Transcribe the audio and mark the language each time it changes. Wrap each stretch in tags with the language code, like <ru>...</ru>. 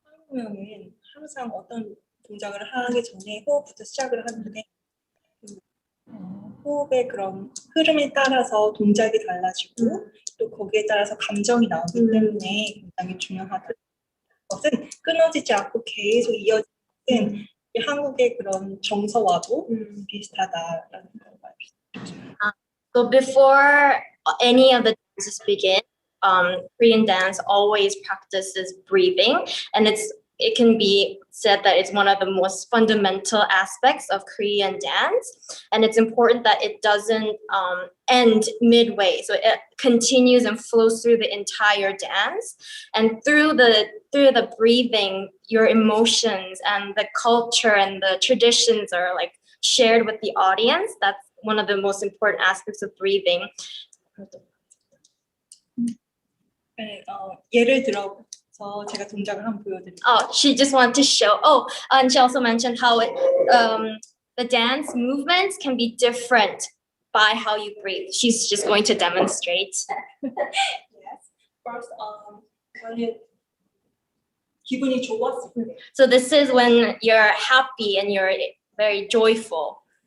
<ko>그러면 항상 어떤 동작을 하기 전에 호흡부터 시작을 하는데 호흡의 그런 흐름에 따라서 동작이 달라지고 또 거기에 따라서 감정이 나오기 때문에 굉장히 중요하다. 것은 끊어지지 않고 계속 이어지는 한국의 그런 정서와도 비슷하다라는 걸 말씀드립니다.</ko> <en>So before any of the dances begin, Korean dance always practices breathing, and it can be said that it's one of the most fundamental aspects of Korean dance, and it's important that it doesn't end midway. So it continues and flows through the entire dance, and through the breathing, your emotions and the culture and the traditions are like shared with the audience. That's one of the most important aspects of breathing.</en> <ko>예를 들어서 제가 동작을 한번 보여드릴게요.</ko> <en>Oh, she just wanted to show. Oh, and she also mentioned how the dance movements can be different by how you breathe. She's just going to demonstrate. Yes. First,</en> <ko>저는 기분이 좋았을 때.</ko> <en>So this is when you're happy and you're very joyful.</en>